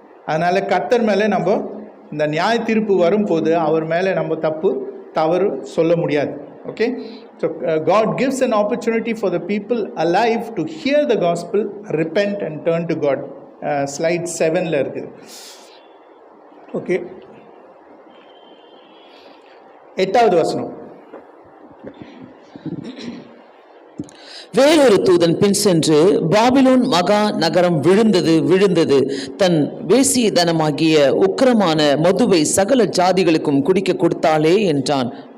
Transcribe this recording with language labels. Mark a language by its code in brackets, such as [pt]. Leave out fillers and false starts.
[ta] அதனால் கர்த்தர் மேலே நம்ம இந்த நியாய தீர்ப்பு வரும்போது அவர் மேலே நம்ம தவறு சொல்ல முடியாது. [en] Okay, so God gives an opportunity for the people alive to hear the gospel, repent and turn to God. [ta] Slide 7ல இருக்குது. ஓகே, 8வது வசனம். வேறொரு தூதன் பின் சென்று, பாபிலோன் மகா நகரம் விழுந்தது, தன் வேசியதனமாகிய உக்கிரமான மதுவை சகல ஜாதிகளுக்கும் குடிக்க கொடுத்தாளே என்றான்.